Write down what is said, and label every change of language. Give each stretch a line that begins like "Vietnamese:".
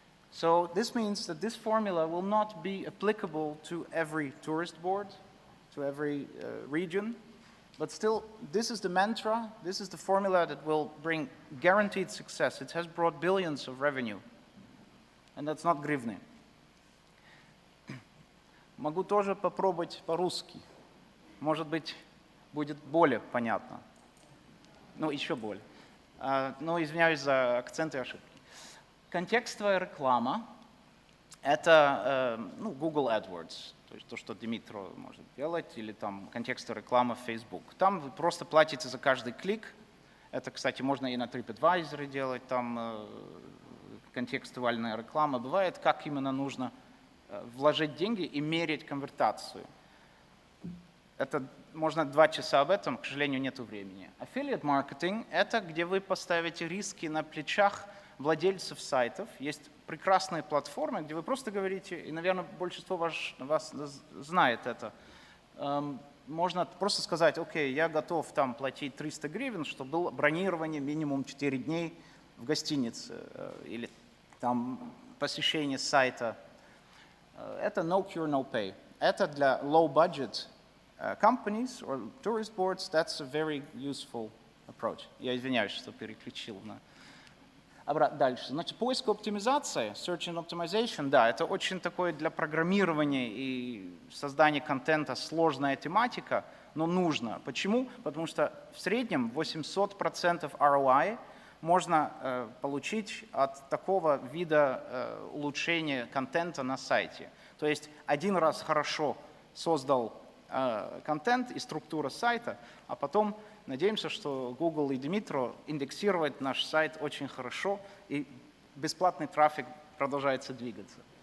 English: So this means that this formula will not be applicable to every tourist board, to every region, but still, this is the mantra, this is the formula that will bring guaranteed success. It has brought billions of revenue, and that's not гривны.
Russian: Могу тоже попробовать по-русски. Может быть, будет более понятно. Ну, еще более. Но извиняюсь за акценты и ошибки. Контекстовая реклама – это Google AdWords, то есть то, что Дмитро может делать, или там контекстовая реклама в Facebook. Там вы просто платите за каждый клик. Это, кстати, можно и на TripAdvisor делать, там контекстуальная реклама. Бывает, как именно нужно вложить деньги и мерить конвертацию. Это можно 2 часа об этом, к сожалению, нет времени. Affiliate marketing – это где вы поставите риски на плечах владельцев сайтов. Есть прекрасные платформы, где вы просто говорите, и, наверное, большинство вас знает это. Можно просто сказать, окей, я готов там платить 300 гривен, чтобы было бронирование минимум 4 дней в гостинице, или там посещение сайта. Это
English: no cure, no pay.
Russian: Это для
English: low budget companies or tourist boards, that's a very useful approach.
Russian: Я извиняюсь, что переключил на... Дальше. Значит, поиск и оптимизация,
English: search and optimization,
Russian: да, это очень такое для программирования и создания контента сложная тематика, но нужно. Почему? Потому что в среднем 800% ROI можно получить от такого вида улучшения контента на сайте. То есть один раз хорошо создал контент и структура сайта, а потом надеемся, что Google и Dimitro индексируют наш сайт очень хорошо, и бесплатный трафик продолжается двигаться.